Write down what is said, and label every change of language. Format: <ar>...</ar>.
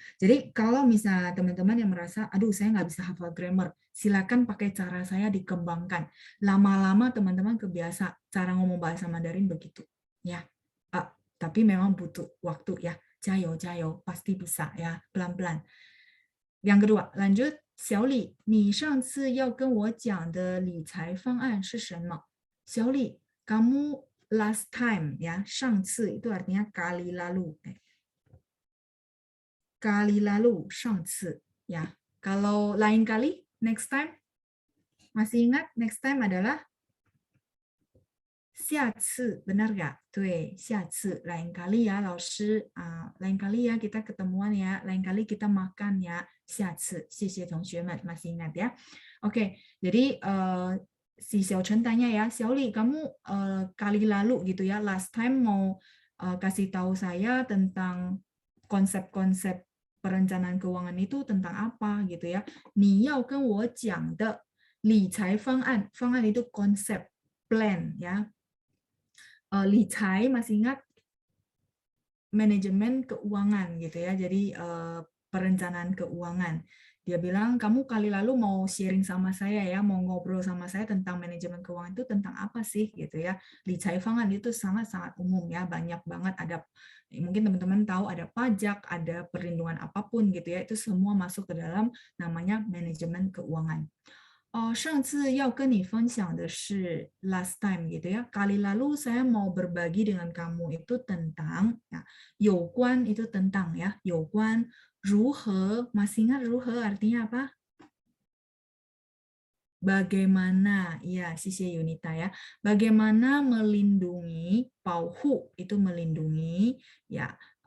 <id>Jadi kalau misalnya teman-teman yang merasa, aduh saya nggak bisa hafal grammar, silakan pakai cara saya dikembangkan. Lama-lama teman-teman kebiasa cara ngomong bahasa Mandarin begitu, ya. Tapi memang butuh waktu ya. Jayo, jayo, pasti bisa ya, pelan-pelan. Yang kedua, lanjut.</id> <zh>小李，你上次要跟我讲的理财方案是什么？</zh> <id>小李，kamu</id> <en>last time</en> <id>ya, 上次 itu artinya kali lalu. Kali lalu, 上次ya. Kalau lain kali,</id> <en>next time,</en> <id>masih ingat next time adalah 下次, benar nggak?</id> <zh>对，下次</zh> <id>lain kali ya,</id> <zh>老师</zh> <id>lain kali ya kita ketemuan ya, lain kali kita makan ya,</id> <zh>下次，谢谢同学们</zh> <id>masih ingat ya. Oke, jadi si Xiao Chen tanya ya, 小李 kamu kali lalu gitu ya, last time mau kasih tahu saya tentang konsep-konsep perencanaan keuangan itu tentang apa gitu ya.</id> <zh>你要跟我讲的理财方案，方案</zh> <id>itu konsep, plan ya. 理财 masih ingat manajemen keuangan gitu ya. Jadi perencanaan keuangan. Dia bilang, kamu kali lalu mau sharing sama saya ya, mau ngobrol sama saya tentang manajemen keuangan itu tentang apa sih gitu ya. Li cai fangan itu sangat-sangat umum ya, banyak banget, ada mungkin teman-teman tahu ada pajak, ada perlindungan apapun gitu ya, itu semua masuk ke dalam namanya manajemen keuangan.</id> <zh>上次要跟你分享的是</zh> <id>last time gitu ya. Kali lalu saya mau berbagi dengan kamu itu tentang ya, 有关 itu tentang ya, 有关 如何, masih ingat 如何 artinya apa? Bagaimana, ya, sisi Yunita ya. Bagaimana melindungi, 保护 itu melindungi, ya.</id>